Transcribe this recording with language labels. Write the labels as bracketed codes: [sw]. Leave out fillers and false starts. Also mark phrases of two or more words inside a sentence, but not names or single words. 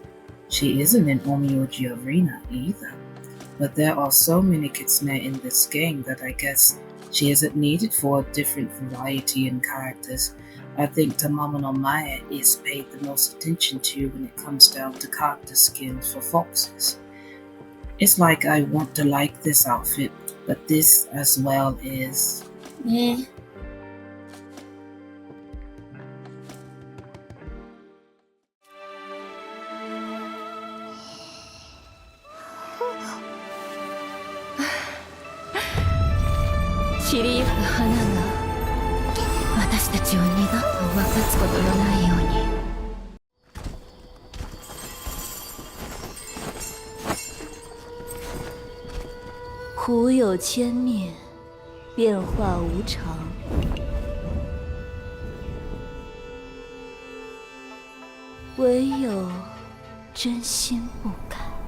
[en] She isn't in Onmyoji Arena either, but there are so many kitsune in this game that I guess she isn't needed for a different variety in characters. I think Tamamo no Mae is paid the most attention to when it comes down to character skins for foxes. It's like I want to like this outfit, but this as well is eh. [ja] 散りゆく花が私たちを二度と分かつことのないように。 [zh] 苦有千面，变化无常。唯有真心不改。